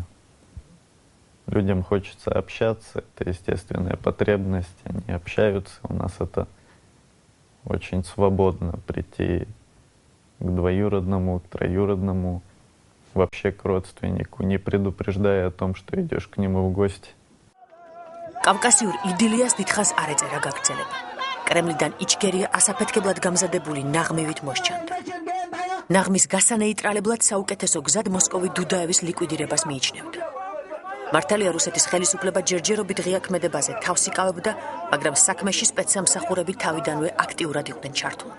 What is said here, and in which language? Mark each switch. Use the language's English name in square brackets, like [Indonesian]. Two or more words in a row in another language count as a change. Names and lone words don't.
[Russian] Людям хочется общаться, это естественная потребность, они общаются. У нас это очень свободно прийти к двоюродному, к троюродному, вообще к родственнику, не предупреждая о том, что идешь к нему в гости. [Georgian] კავკასიურ იდილიას დიდხანს არ ეწერა გაგრძელება. კრემლიდან იჩქერია ასაფეთქებლად გამზადებული ნაღმივით მოსჩანდა. ნაღმის გასანეიტრალებლად საუკეთესო გზად მოსკოვი დუდაევის ლიკვიდირებას მიიჩნევდა. მართალია რუსეთის ხელისუფლება ჯერჯერობით ღია ქმედებაზე თავს იკავებდა, მაგრამ საქმეში სპეცსამსახურები თავიდანვე აქტიურად იყვნენ ჩართულნი.